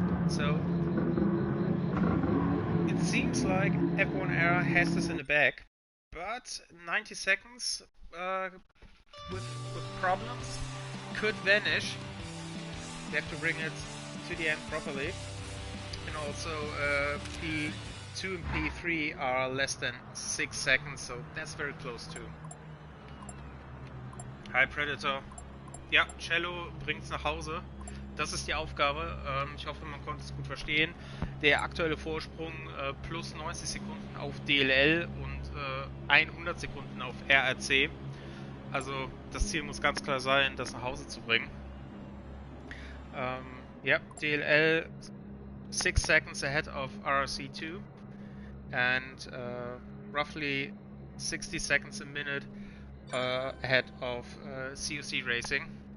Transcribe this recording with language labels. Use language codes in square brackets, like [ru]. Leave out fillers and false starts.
[en] So it seems like F1 Air has this in the bag, but 90 seconds with problems could vanish. They have to bring it to the end properly. And also P2 and P3 are less than 6 seconds, so that's very close too. Hi Predator. [de] Ja, Cello bringt's nach Hause. Das ist die Aufgabe. Ich hoffe, man konnte es gut verstehen. Der aktuelle Vorsprung plus 90 Sekunden auf DLL und 100 Sekunden auf RRC. Also das Ziel muss ganz klar sein, das nach Hause zu bringen. [en] Yeah, DLL 6 seconds ahead of RRC2 and roughly 60 seconds a minute ahead of COC Racing.